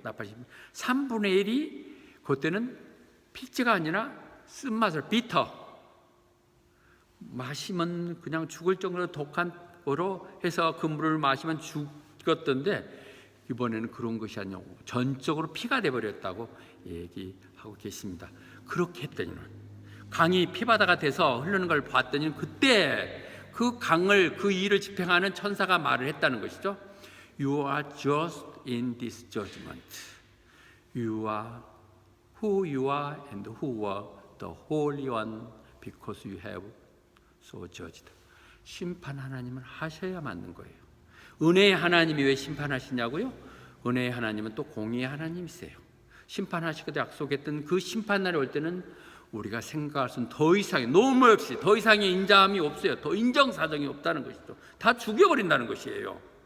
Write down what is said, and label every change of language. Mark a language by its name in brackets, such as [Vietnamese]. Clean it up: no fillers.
[Korean] 나팔 심판 3분의 1이 그때는 피지가 아니라 쓴맛을, 비터, 마시면 그냥 죽을 정도로 독한 거로 해서 그 물을 마시면 죽었던데 이번에는 그런 것이 아니고 전적으로 피가 돼버렸다고 얘기하고 계십니다. 그렇게 했더니 강이 피바다가 돼서 흐르는 걸 봤더니 그때 그 강을, 그 일을 집행하는 천사가 말을 했다는 것이죠. [English] You are just in this judgment. You are who you are and who were the Holy One because you have so judged. [Korean] 심판 하나님은 하셔야 맞는 거예요. 은혜의 하나님이 왜 심판하시냐고요? 은혜의 하나님은 또 공의의 하나님이세요. 심판하시기도 약속했던 그 심판날이 올 때는 우리가 생각할 수는 더 이상의, 노무 없이 더 이상의 인자함이 없어요. 더 인정사정이 없다는 것이죠. 다 죽여버린다는 것이에요.